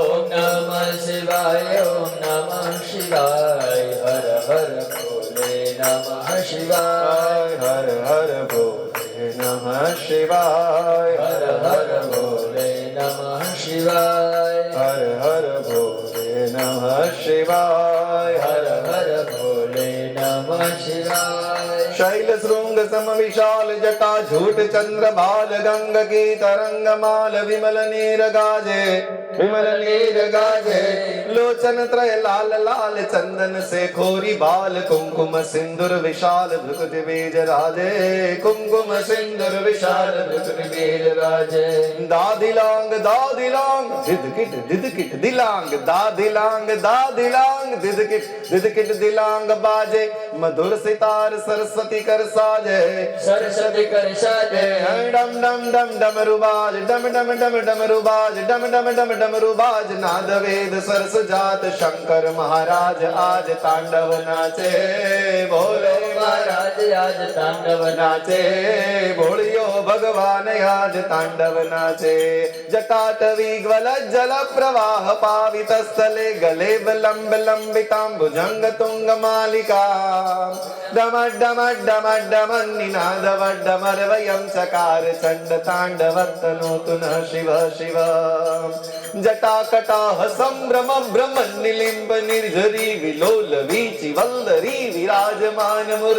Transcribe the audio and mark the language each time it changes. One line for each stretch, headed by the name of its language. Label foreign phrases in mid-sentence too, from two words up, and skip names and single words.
Hindi: ओम नमः शिवाय, ओम नमः शिवाय, हर हर भोले नमः शिवाय. हर हर भोले नमः शिवाय. हर हर भोले नमः शिवाय. हर हर भोले नमः शिवाय. हर हर भोले नमः शिवाय. शैल श्रृंग सम विशाल जटा झूठ चंद्र भाल गंग की तरंग माल विमल नीर गाजे विमल नीर गाजे लोचन त्रय लाल लाल चंदन से खोरी बाल कुमकुम सिंदूर विशाल भृकुट बीज राजे कुमकुम सिंदूर विशाल भृकुट बीज राजे दादिलांग दिदकिट दिलांग दादिलांग दिदकिट दिलांग बाजे मधुर सितार सरस्वती कर साजे सरस्वती कर साजे डम डम डम डमरुबाज डम डम डम डमरुबाज डम डम डम डमरुबाज नाद वेद सरस जात शंकर महाराज आज तांडव नाचे बोले महाराज आज तांडव नाचे बोलियो भगवान आज तांडव नाचे
Sanskrit: जटाटवी ग्वल जल प्रवाह पावित स्थले गले लंब लंबितां भुजंग तुंग मालिका डम डम डम डम निनाद वड्डमरवयं चकार चंड तांडवत्तनोतु न शिव शिव जटाकटाह संभ्रम भ्रम निलिंब निर्झरी विलोल वीचि वल्दरी विराजमान